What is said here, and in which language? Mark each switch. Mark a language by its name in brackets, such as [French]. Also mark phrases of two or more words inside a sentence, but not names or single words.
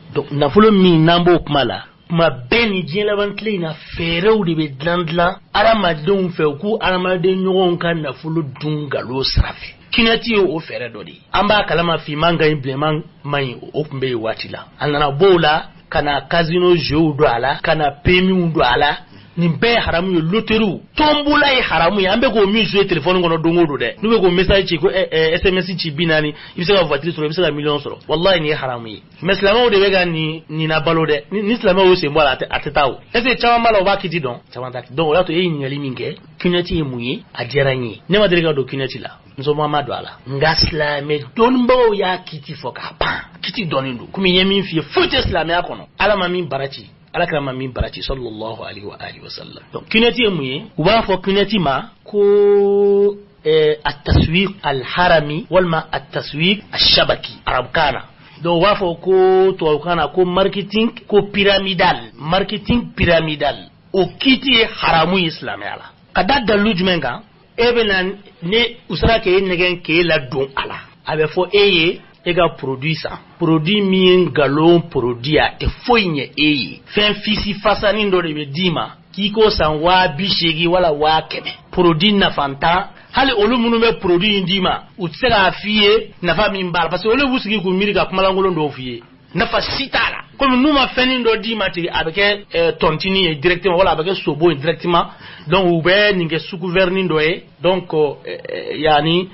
[Bambara] Donc nafolo min n'an b'o kuma la kuma bɛɛ ni diɲɛ laban tile in na fɛɛrɛw de bɛ dilan adamadenw fɛ u k'u adamaden ɲɔgɔnw ka nafolo dun nkalon sira fɛ. Kinɛti ye o fɛɛrɛ dɔ de ye. An b'a kalama finman ka ɲi bilenman man ɲi o tun bɛ yen waati la. A nana b'o la ka na [French] casino jeux [Bambara] don a la ka na PMU don a la. Nin bɛɛ ye haramu ye [French] loterie tombola [Bambara] ye haramu ye an bɛ k'o min [French] jouer téléphone [Bambara] kɔnɔ don o don dɛ n'u bɛ k'o message ci ko SMS ci 40 i bɛ se ka voiture sɔrɔ i bɛ se ka million sɔrɔ wallahi nin ye haramu ye mais silamɛw de bɛ ka nin na balo dɛ ni silamɛw y'o sen bɔ a la a tɛ taa o [French] est ce que [Bambara] caman b'a la o b'a kiti dɔn caman t'a donc o y'a to e ye ɲininkali min kɛ kinɛti ye mun ye a diyara n ye ne ma deli ka don kinɛti la musoman ma don a la nka silamɛ dɔnnibagaw y'a kiti fɔ k'a ban kiti dɔnnen don komi n ye min f'i ye foyi tɛ silamɛya kɔnɔ ala ma min bara ci ala kira ma min barati [Arabic] صلى الله عليه وعلى آله وسلم. [Bambara] Donc kinɛti ye mun ye u b'a fɔ kinɛti ma ko [Arabic] التسويق الحرامي ولما التسويق الشبكي [Bambara] arabukana. Donc u b'a fɔ ko tubabukana ko [French] marketing pyramidal [Bambara] o kiti ye haramu ye silamɛya la ka da dalu jumɛn kan e bɛ na ne u sera k'e nɛgɛn k'e ladon a la a bɛ fɔ e ye e ka produit san produit min ngalon produit a tɛ foyi ɲɛ e ye fɛn fisi fasanin dɔ de bɛ d'i ma k'i ko san 280 wala 100 produit nafantan hali olu minnu bɛ produit in d'i ma u tɛ se k'a f'i ye nafa min b'a la [French] parce que [Bambara] olu b'u sigi k'u miiri ka kumalankolon dɔw f'i ye nafa si t'a la komi n'u ma fɛnin dɔ d'i ma tigɛ a bɛ kɛ tontini ye directement wala a bɛ kɛ sobo ye directement donc u bɛ nin kɛ sous-gouvernin dɔ ye donc yani